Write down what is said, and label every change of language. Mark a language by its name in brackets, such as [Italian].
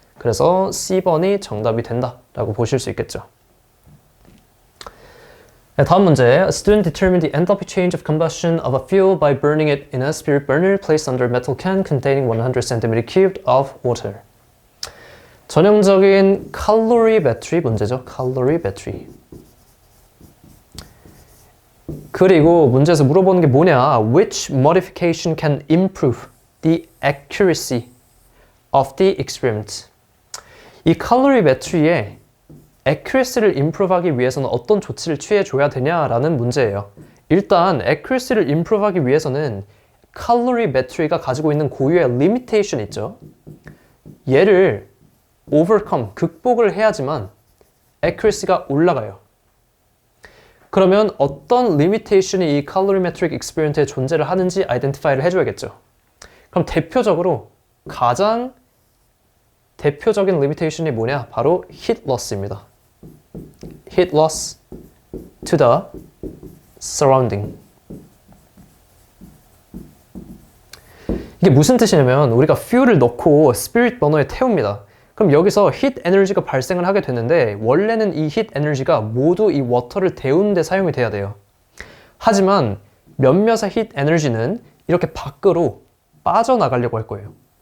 [Korean] 그래서 C번이 정답이 된다라고 보실 수 있겠죠. 네, 다음 문제. [English] A student determined the enthalpy change of combustion of a fuel by burning it in a spirit burner placed under a metal can containing 100 cm3 of water. [Korean] 전형적인 칼로리메트리 문제죠. 칼로리메트리. 그리고 문제에서 물어보는 게 뭐냐? [English] Which modification can improve the accuracy of the experiment? [Korean] 이 칼로리메트리에 accuracy를 improve하기 위해서는 어떤 조치를 취해줘야 되냐라는 문제예요. 일단 accuracy를 improve하기 위해서는 칼로리메트리가 가지고 있는 고유의 limitation 있죠. 얘를 overcome, 극복을 해야지만 accuracy가 올라가요. 그러면 어떤 limitation이 이 calorimetric experiment에 존재를 하는지 identify를 해줘야겠죠. 그럼 대표적으로 가장 대표적인 limitation이 뭐냐? 바로 heat loss입니다. [English] heat loss to the surrounding. [Korean] 이게 무슨 뜻이냐면 우리가 fuel을 넣고 spirit burner에 태웁니다. 그럼 여기서 heat 에너지가 발생을 하게 되는데 원래는 이 heat 에너지가 모두 이 워터를 데우는 데 사용이 돼야 돼요. 하지만 몇몇의 heat 에너지는 이렇게 밖으로 빠져나가려고 할 거예요.